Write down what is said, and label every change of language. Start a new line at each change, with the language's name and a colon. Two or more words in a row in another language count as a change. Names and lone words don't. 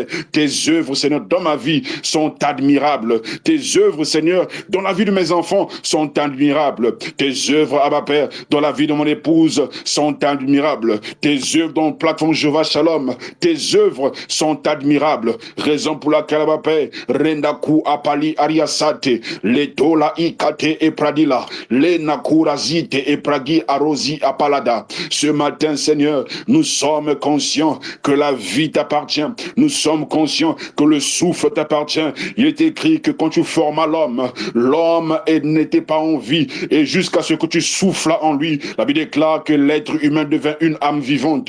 French: Tes œuvres, Seigneur, dans ma vie sont admirables. Tes œuvres, Seigneur, dans la vie de mes enfants sont admirables. Tes œuvres, Abba Père, dans la vie de mon épouse sont admirables. Tes œuvres dans la plateforme Jéhovah Shalom, tes œuvres sont admirables. Raison pour laquelle, Abba Père, Rendaku Apali Ariasate, Letola Ikate et Pradila, Lenakurazite et Pragi Arosi Apalada. Ce matin, Seigneur, nous sommes conscients que la vie t'appartient. Nous sommes conscients que le souffle t'appartient. Il est écrit que quand tu formas l'homme, l'homme n'était pas en vie, et jusqu'à ce que tu souffles en lui, la Bible déclare que l'être humain devint une âme vivante.